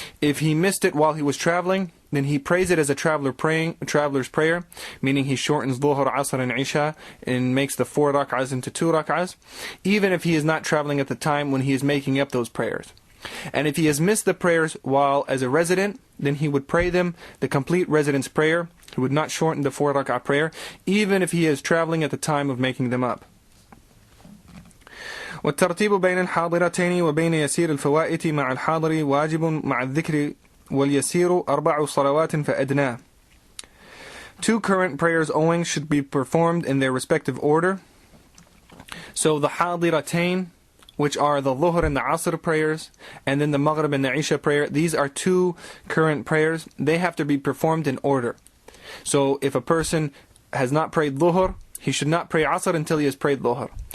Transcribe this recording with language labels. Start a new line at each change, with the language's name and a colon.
English: If he missed it while he was traveling, then he prays it as a traveler's prayer, meaning he shortens Dhuhr, Asr and Isha and makes the 4 rak'ahs into 2 rak'ahs, even if he is not traveling at the time when he is making up those prayers. And if he has missed the prayers while as a resident, then he would pray them, the complete residence prayer. He would not shorten the 4 rak'ah prayer, even if he is traveling at the time of making them up.
Arabic: والترتيب بين الحاضرتين وبين يسير الفوائت مع الحاضر واجب مع الذكر واليسير 4 صلوات فأدناه.
English: 2 current prayers owing should be performed in their respective order. So the حاضرتين, which are the Dhuhr and the Asr prayers, and then the Maghrib and the Isha prayer, these are 2 current prayers. They have to be performed in order. So if a person has not prayed Dhuhr, he should not pray Asr until he has prayed Dhuhr.